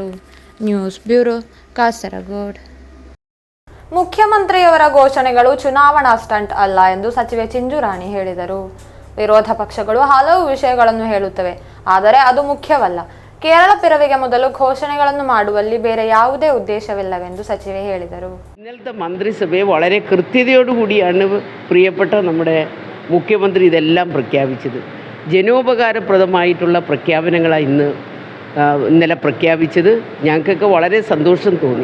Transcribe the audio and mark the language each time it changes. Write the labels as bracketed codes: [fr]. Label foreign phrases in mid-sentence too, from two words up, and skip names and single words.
[kn] ನ್ಯೂಸ್ ಬ್ಯೂರೋ, ಕಾಸರಗೋಡು. ಮುಖ್ಯಮಂತ್ರಿಯವರ ಘೋಷಣೆಗಳು ಚುನಾವಣಾ ಸ್ಟಂಟ್ ಅಲ್ಲ ಎಂದು ಸಚಿವೆ ಚಿಂಜುರಾಣಿ ಹೇಳಿದರು. ವಿರೋಧ ಪಕ್ಷಗಳು ಹಲವು ವಿಷಯಗಳನ್ನು ಹೇಳುತ್ತವೆ, ಆದರೆ ಅದು ಮುಖ್ಯವಲ್ಲ. ಕೇರಳ പിറവിಗೆ ಮೊದಲು ഘോഷಣೆಗಳನ್ನು ಮಾಡುವಲ್ಲಿ ಬೇರೆ ಯಾವುದೇ ഉദ്ദേശമില്ലವೆಂದು സಚಿವೆ ಹೇಳಿದರು. [ml] ഇന്നലത്തെ മന്ത്രിസഭയെ വളരെ കൃത്യതയോടുകൂടിയാണ് പ്രിയപ്പെട്ട നമ്മുടെ മുഖ്യമന്ത്രി ഇതെല്ലാം പ്രഖ്യാപിച്ചത്. ജനോപകാരപ്രദമായിട്ടുള്ള പ്രഖ്യാപനങ്ങളാണ് ഇന്നലെ പ്രഖ്യാപിച്ചത്. ഞങ്ങൾക്കൊക്കെ വളരെ സന്തോഷം തോന്നി.